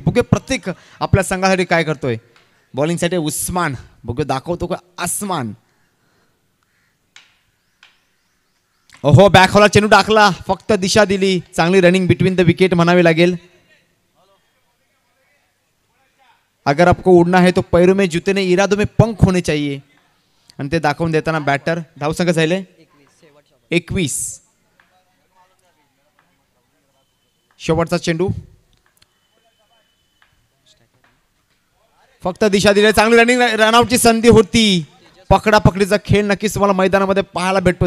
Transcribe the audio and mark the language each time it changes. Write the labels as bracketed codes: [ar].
[mr] बघूया प्रतीक आपल्या संघासाठी काय करतोय. बॉलिंगसाठी उस्मान. बघूया दाखवतो का आसमान. ओहो बॅकहॉला चेंडू टाकला, फक्त दिशा दिली. चांगली रनिंग बिटवीन द विकेट म्हणावी लागेल. [hi] अगर आपको उड़ना है तो पैरों में जूते नहीं, इरादों में पंख होने चाहिए. [mr] आणि ते दाखवून देताना बॅटर. धावसंख्या झाले 21. शेवटचा चेंडू. फक्त दिशा दिली. चांगली रनिंग, रनआउटची संधी होती. पकडा पकडीचा खेळ नक्कीच तुम्हाला मैदानामध्ये पाहायला भेटतो.